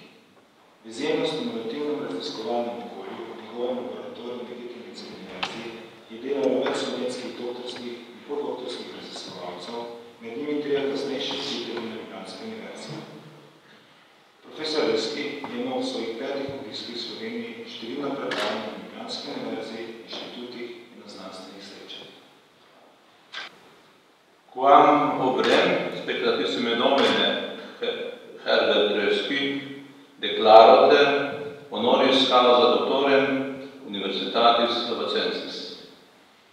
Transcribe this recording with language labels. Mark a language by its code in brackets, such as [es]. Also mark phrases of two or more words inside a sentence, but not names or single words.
[sl] V izjemno stimulativnem raziskovalnem okolju v njegovem laboratoriju na Göttingenski univerzi je delalo več slovenskih doktorskih in podoktorskih raziskovalcev, med njimi 3 kasnejši učitelji na Ljubljanski univerzi. Profesor Röski je imel v svojih 5 obiskih v Sloveniji številna predavanja na Ljubljanski univerzi, inštitutih in na znanstvenih srečanjih. [la] Quam obrem spectatissime nomine Herbert Röski declarote honoris causa doctorem Universitatis Labacensis.